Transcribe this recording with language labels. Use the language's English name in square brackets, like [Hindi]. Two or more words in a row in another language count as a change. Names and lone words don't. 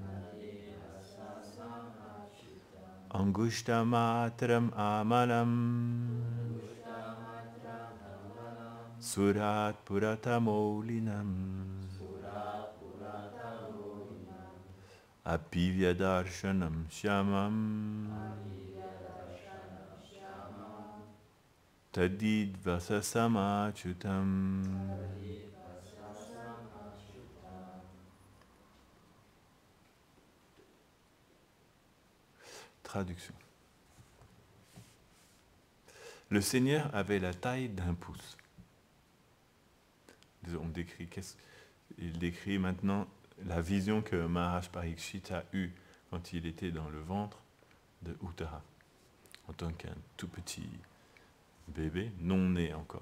[Sanskrit] अङ्गुष्ठ मात्रम् अमलम् स्फुरत् पुरट मौलिनम् अपीव्य दर्शनम् श्यामम् तडित् वाससम् अच्युतम्. [French] Traduction. Le Seigneur avait la taille d'un pouce. Il décrit maintenant la vision que Maharaj Parikshit a eue quand il était dans le ventre de Uttara, en tant qu'un tout petit bébé, non né encore.